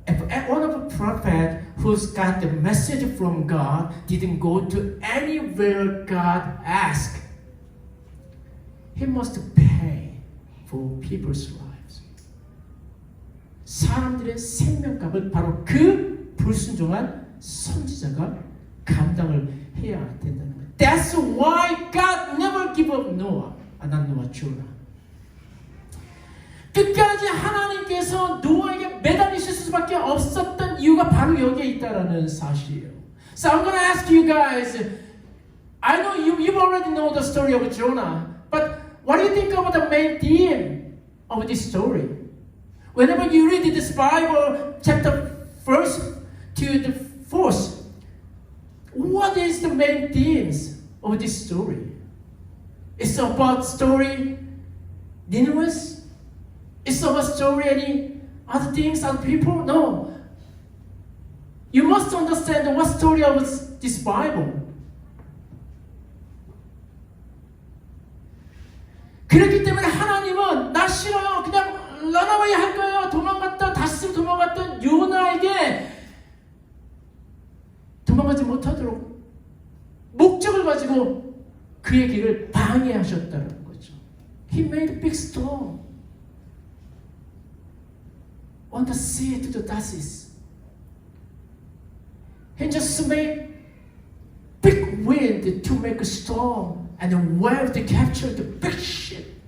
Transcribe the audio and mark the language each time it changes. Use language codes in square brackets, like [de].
[en] if one of the prophet who's got the message from God didn't go to anywhere God asked, he must pay for people's lives. [ko] 사람들의 생명값을 바로 그 불순종한 선지자가 감당을 해야 된다는 거예요. [en] That's why God never give up Noah. not Noah, Jonah. [ko] 끝까지 하나님께서 노아에게 매달리실 수밖에 없었던 이유가 바로 여기에 있다라는 사실이에요. [en] So I'm going to ask you guys, I know you already know the story of Jonah, but what do you think about the main theme of this story? Whenever you read this Bible, chapter 1st to the 4th, what is the main themes of this story? It's about story Nineveh? It's about story any other things, other people? No. You must understand what story of this Bible. [ko] 그렇기 때문에 하나님은 나 싫어요. 그냥 런어웨이 할 거예요. 도망갔던 다시 도망갔던 요나에게 도망가지 못하도록 목적을 가지고 그의 길을 방해하셨다는 거죠. [en] He made a big storm on the sea to the Tarsus. He just made big wind to make a storm and a wave to capture the big ship.